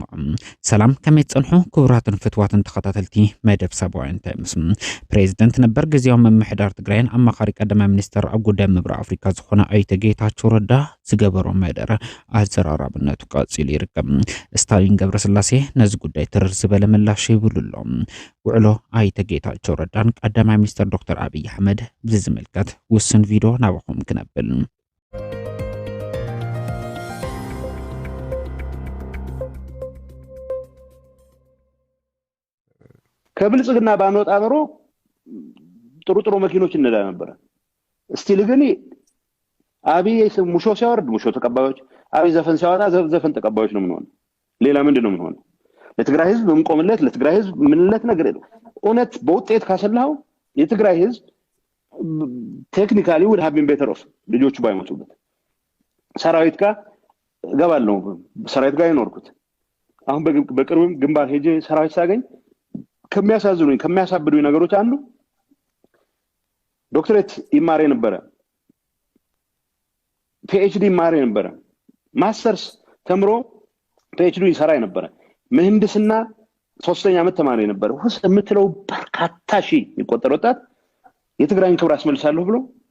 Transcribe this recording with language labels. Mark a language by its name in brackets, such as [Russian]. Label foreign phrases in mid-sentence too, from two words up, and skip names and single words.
[Tigrinya] ሰላም ከመይ ጸንሑ ክቡራትን ፍትዋትን ተኸታተልቲ መደብ ሰብአዊ እንታይ ምስም ፕሬዝዳንት ነበር ጊዜያዊ መምሕዳር ትግራይን አማኻሪ ቀዳማይ ሚኒስትር ኣብ ጉዳይ ምብራቅ አፍሪካ ዝኾነ ኣይተ ጌታቸው ረዳ ዝገበሮ መደረ ኣዘራራብነቱ ቀፂሉ ይርከብ። ስታሊን ገብረስላሴ ነዚ ጉዳይ ትርር ዝበለ ምላሽ ይብሉሎም። ውዕሎ ኣይተ ጌታቸው ረዳን ቀዳማይ ሚኒስትር ዶክተር አብይ አሕመድ ብዝምልከት ውስን ቪድዮ ናባኹም ክነብል [Amharic] ከብልጽግና ባንወጣ ኖሮ ጥሩ መኪኖች እንዳ ነበር። እስቲል ግን አብይ ሙሾ ሲያወርድ ሙሾ ተቀባዮች፣ አብይ ዘፈን ሲያወጣ ዘፈን ተቀባዮች ነው የምንሆነው። ሌላ ምንድነው የምንሆነው? ለትግራይ ህዝብ እንቆምለት፣ ለትግራይ ህዝብ ምንለት ነገር የለም። እውነት በውጤት ካሰላው የትግራይ ህዝብ ቴክኒካሊ [English] would have been better off [Amharic] ልጆቹ ባይሞቱበት። ሰራዊት ጋር ገባለሁ፣ ሰራዊት ጋር ይኖርኩት። አሁን በቅርብም ግንባር ሄጄ ሰራዊት ሳገኝ ከሚያሳዝኑኝ ከሚያሳብዱኝ ነገሮች አንዱ ዶክተሬት ይማር የነበረ፣ ፒኤችዲ ይማር የነበረ፣ ማስተርስ ተምሮ ፒኤችዲ ይሰራ የነበረ፣ ምህንድስና 3ኛ ዓመት ተማሪ የነበረ ውስጥ የምትለው በርካታ ሺህ ይቆጠር ወጣት የትግራይን ክብር አስመልሳለሁ ብሎ